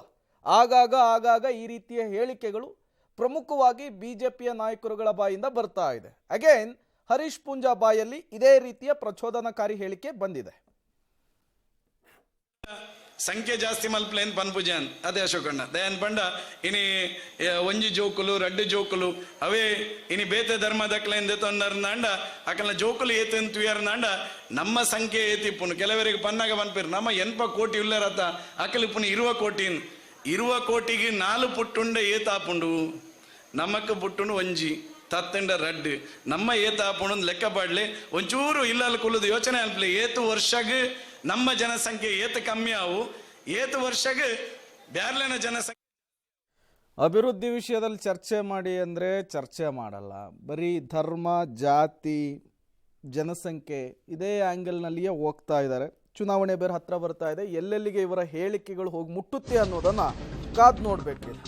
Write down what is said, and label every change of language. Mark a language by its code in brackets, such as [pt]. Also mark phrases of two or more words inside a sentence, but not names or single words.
[kn] ಆಗಾಗ ಈ ರೀತಿಯ ಹೇಳಿಕೆಗಳು ಪ್ರಮುಖವಾಗಿ ಬಿಜೆಪಿಯ ನಾಯಕರುಗಳ ಬಾಯಿಂದ ಬರ್ತಾ ಇದೆ. ಅಗೇನ್ ಹರೀಶ್ ಪೂಂಜಾ ಬಾಯಲ್ಲಿ ಇದೇ ರೀತಿಯ ಪ್ರಚೋದನಕಾರಿ ಹೇಳಿಕೆ ಬಂದಿದೆ. [tcy] ಸಂಖ್ಯೆ ಜಾಸ್ತಿ ಮಲ್ಪಲೇನ್ ಪನ್ಪುಜಾನ್ ಅದೇ ಅಶೋಕಣ್ಣ ದಯಾನ್ ಪಂಡ ಇನಿ ಒಂಜಿ ಜೋಕುಲು 2 ಜೋಕುಲು ಅವೇ ಇನಿ ಬೇತೆ ಧರ್ಮ ದಕ್ಲೆಂದೆ ತೊಂದರ್ನಾಂಡ ಅಕಲ್ನ ಜೋಕುಲು ಏತೆನ್ ತುಯರ್ನಾಂಡ ನಮ್ಮ ಸಂಖ್ಯೆ ಏತಿಪ್ಪುನು ಕೆಲವರಿಗೆ ಪನ್ನಾಗ ಪನ್ಪೇರು ನಮ್ಮ 80 ಕೋಟಿ ಉಳ್ಳರತ ಅಕಲಿಪ್ಪುನು 20 ಕೋಟಿನ್ 20 ಕೋಟಿಗೆ 4 ಪುಟ್ಟುಂಡ ಏತಾಪುಂಡು ನಮಕ್ ಪುಟ್ಟುಂಡು ಒಂಜಿ ತತ್ತಂಡ 2 ನಮ್ಮ ಏತಾಪುಂಡು ಲೆಕ್ಕ ಪಾಡ್ಲೆ ಒಂಚೂರು ಇಲ್ಲಲ್ ಕುಲುದು ಯೋಚನೆ ಅನ್ಪ್ಲೆ ಏತು ವರ್ಷಗೆ ನಮ್ಮ ಜನಸಂಖ್ಯೆ ಏತು ಕಮ್ಮಿ ಆವು ಏತು ವರ್ಷಗೆ ಬ್ಯಾರ್ಲೆನ ಜನಸಂಖ್ಯೆ. [kn] ಅಭಿವೃದ್ಧಿ ವಿಷಯದಲ್ಲಿ ಚರ್ಚೆ ಮಾಡಿ ಅಂದರೆ ಚರ್ಚೆ ಮಾಡಲ್ಲ, ಬರೀ ಧರ್ಮ, ಜಾತಿ, ಜನಸಂಖ್ಯೆ ಇದೇ ಆ್ಯಂಗಲ್ನಲ್ಲಿಯೇ ಹೋಗ್ತಾ ಇದ್ದಾರೆ. ಚುನಾವಣೆ ಬೇರೆ ಹತ್ರ ಬರ್ತಾ ಇದೆ, ಎಲ್ಲೆಲ್ಲಿಗೆ ಇವರ ಹೇಳಿಕೆಗಳು ಹೋಗಿ ಮುಟ್ಟುತ್ತೆ ಅನ್ನೋದನ್ನು ಕಾದು ನೋಡಬೇಕಿದೆ.